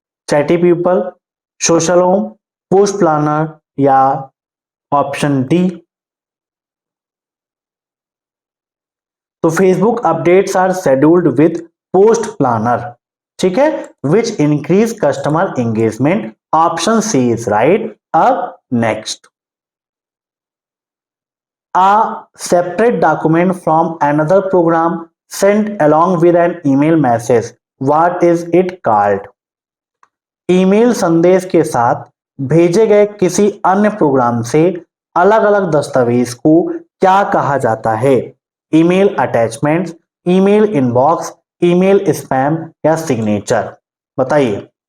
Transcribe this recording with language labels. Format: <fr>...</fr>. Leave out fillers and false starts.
<en>Chatty people, social home, post planner, या option D? तो Facebook updates are scheduled with post planner,</en> <hi>ठीक है,</hi> <en>Which increase customer engagement. Option C is right. अब next, a separate document from another program sent along with an email message, what is it called?</en> <hi>Email संदेश के साथ भेजे गए किसी अन्य प्रोग्राम से अलग अलग दस्तावेज को क्या कहा जाता है?</hi> <en>Email attachments, email inbox, email spam, या signature? बताइए।</en>